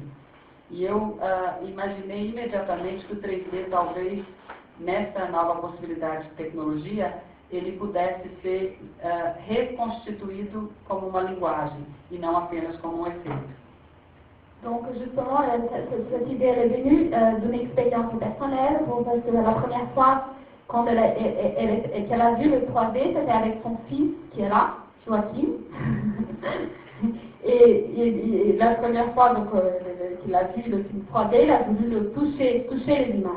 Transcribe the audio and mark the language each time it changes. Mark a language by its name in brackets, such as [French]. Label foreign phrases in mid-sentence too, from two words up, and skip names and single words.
[Portuguese] E eu imaginei imediatamente que o 3D, talvez, nessa nova possibilidade de tecnologia, ele pudesse ser reconstituído como uma linguagem, e não apenas como um efeito. [French] Donc justement, cette idée elle est venue d'une expérience personnelle, parce que la première fois qu'elle a vu le 3D, c'était avec son fils qui est là, Joachim. et la première fois qu'il a vu le film 3D, il a voulu toucher les images.